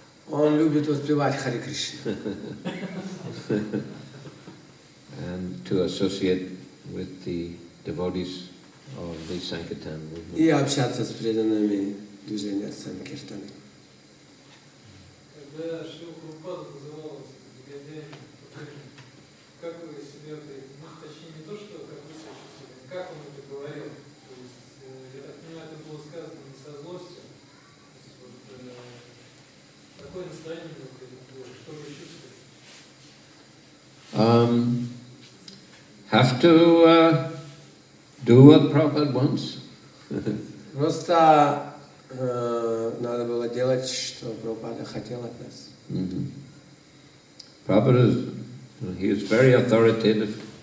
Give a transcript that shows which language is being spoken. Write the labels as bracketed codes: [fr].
[ru] Он любит воспевать Харе Кришна. [en] And to associate with the devotees of the Sankirtan movement. [ru] И общаться с преданными движения Санкиртаны. Когда Шрила Прабхупада называл негодяями, как вы себе, ну, точнее не то, что как вы себя чувствовали, как он это говорил? То есть, я так понимаю, это было сказано не со злостью. То есть, вот, какое настроение было, что вы чувствовали? [en] Have to do what Prabhupada wants. [ru] Просто надо было делать, что Прабхупада хотел от нас. [en] Prabhupada he is very authoritative.